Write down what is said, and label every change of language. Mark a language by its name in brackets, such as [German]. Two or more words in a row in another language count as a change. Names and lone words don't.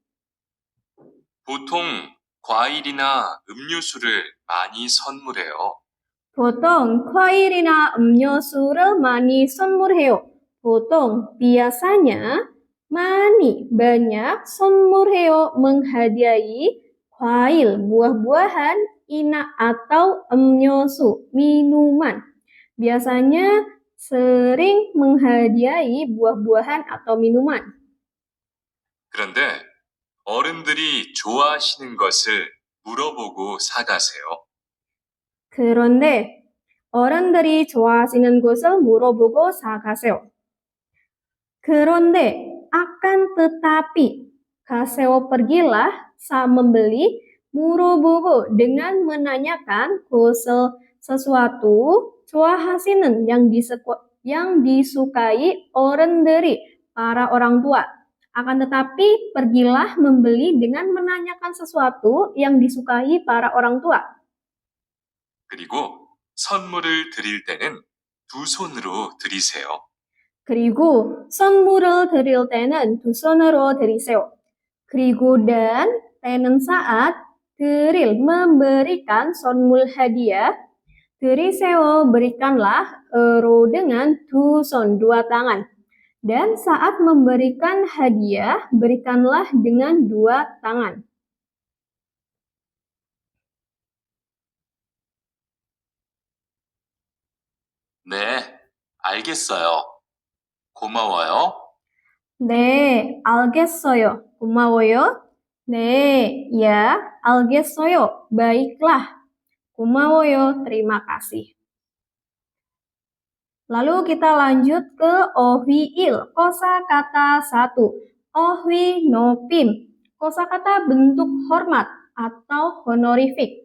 [Korean] 보통 과일이나 음료수를 많이 선물해요. 보통 과일이나 음료수를 많이 선물해요. [Indonesian] 보통 biasanya 많이 banyak 선물해요 menghadiahi 과일 buah-buahan ina atau 음료수 minuman. Biasanya sering menghadiahi buah-buahan atau minuman. [Korean] 그런데 어른들이 좋아하시는 것을 물어보고 사가세요. 그런데 어른들이 좋아하시는 것을 물어보고 사가세요. [Indonesian] 그런데 akan tetapi 가세요 pergilah saat membeli 물어보고 dengan menanyakan sesuatu 좋아하시는 yang disukai 어른들이 para orang tua. Akan tetapi pergilah membeli dengan menanyakan sesuatu yang disukai para orang tua. [Korean] 그리고 선물을 드릴 때는 두 손으로 드리세요. 그리고 선물을 드릴 때는 두 손으로 드리세요. [Indonesian] 그리고 dan 때는 saat 드릴 memberikan 선물 hadiah 드리세요 berikanlah ero dengan [Korean] 두 손 [Indonesian] dua tangan. Dan saat memberikan hadiah berikanlah dengan dua tangan. [Korean] 네, 알겠어요. 고마워요. 네, 알겠어요. 고마워요. 네, ya, 알겠어요. [Indonesian] Baiklah. 고마워요. Terima kasih. Lalu kita lanjut ke ohwiil, kosakata 1. Ohwi nopim, kosakata bentuk hormat atau honorific.